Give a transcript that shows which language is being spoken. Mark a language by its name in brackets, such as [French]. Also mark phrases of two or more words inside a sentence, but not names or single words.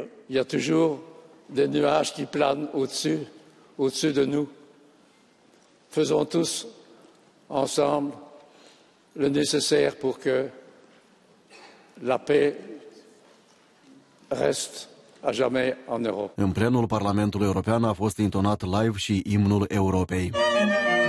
[French] Il y a toujours des nuages qui planent au-dessus de nous. Faisons tous ensemble le nécessaire pour que la paix reste à jamais en Europe. [Romanian] În plenul Parlamentului European a fost intonat live și imnul Europei.